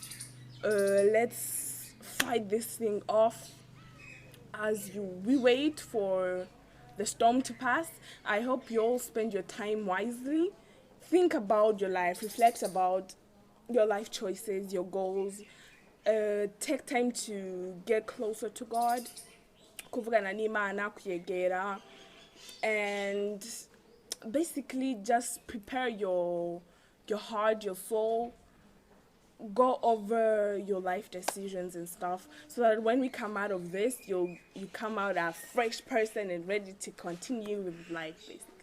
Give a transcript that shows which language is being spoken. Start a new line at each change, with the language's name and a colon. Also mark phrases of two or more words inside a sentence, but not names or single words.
English: Let's fight this thing off as we wait for the storm to pass. I hope you all spend your time wisely. Think about your life, reflect about your life choices, your goals. Take time to get closer to God.
Rundi: Kuvugana n'Imana, kuyegera,
English: and basically just prepare your heart, your soul, go over your life decisions and stuff so that when we come out of this you come out a fresh person and ready to continue with life basically.